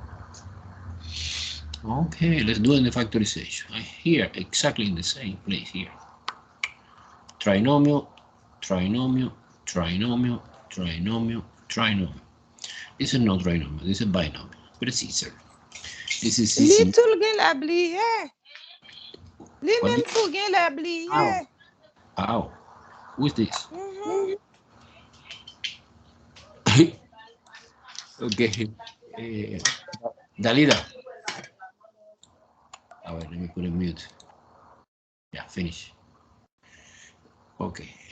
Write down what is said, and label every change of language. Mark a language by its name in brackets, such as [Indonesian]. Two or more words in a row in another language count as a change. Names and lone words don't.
[English] Okay, let's do it in the factorization. Here, exactly in the same place here. Trinomial, trinomial, trinomial, trinomial, trinomial. This is not trinomial, this is binomial, but it's easier. This is easy. [Haitian Creole] Little gen la bliye. Li [English] What [Haitian Creole] men [English] did- [Haitian Creole] tou gen la bliye. [English] Ow. Who's this? Okay. Dalida. All right, let me put it mute. Yeah, finish. Okay.